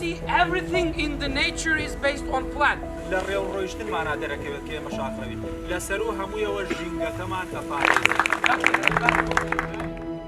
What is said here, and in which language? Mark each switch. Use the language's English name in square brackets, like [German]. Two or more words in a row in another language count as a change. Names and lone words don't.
[English] Everything in the nature is based on plan. [Central Kurdish] لە ڕێو ڕۆیشتنمانە دەرەکەوێت کە ئێمە شاخەوین لەسەر و هەموویەوە ژینگەکەمان ئەپارێزێت.